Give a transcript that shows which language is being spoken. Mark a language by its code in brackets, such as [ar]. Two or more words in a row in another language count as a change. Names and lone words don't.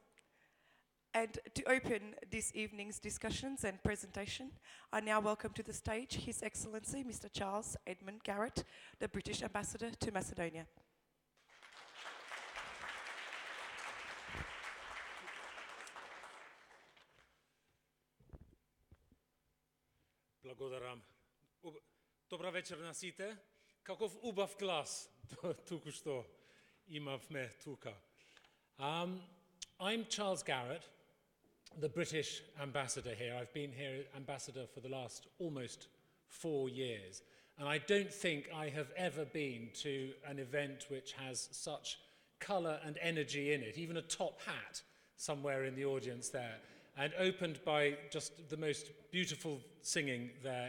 [en] And to open this evening's discussions and presentation, I now welcome to the stage His Excellency Mr. Charles Edmund Garrett, the British Ambassador to Macedonia. [mk] Благодарам. Добра вечер на сите. Каков убав глас туку што имавме тука. [en] I'm Charles Garrett, the British ambassador here. I've been here ambassador for the last almost 4 years, and I don't think I have ever been to an event which has such colour and energy in it, even a top hat somewhere in the audience there, and opened by just the most beautiful singing there.